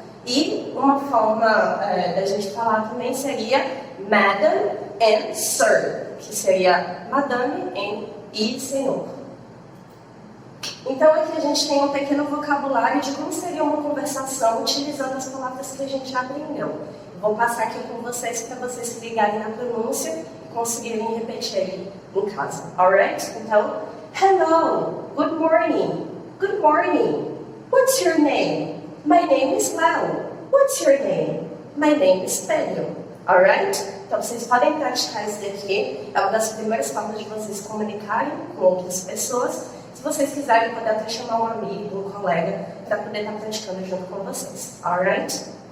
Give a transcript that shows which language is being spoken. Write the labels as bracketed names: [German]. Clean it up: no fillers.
[Portuguese] E uma forma da gente falar também seria [English] Madam and Sir, [Portuguese] que seria Madame e Senhor. Então aqui a gente tem um pequeno vocabulário de como seria uma conversação utilizando as palavras que a gente já aprendeu. Vou passar aqui com vocês para vocês se ligarem na pronúncia e conseguirem repetir em casa, alright? [English] Então, hello, good morning, what's your name? My name is Lau. What's your name? My name is Pedro. Alright? [Portuguese] Então vocês podem praticar isso daqui. É uma das primeiras formas de vocês comunicarem com outras pessoas. Se vocês quiserem, podem até chamar um amigo, um colega, para poder estar praticando junto com vocês. Alright?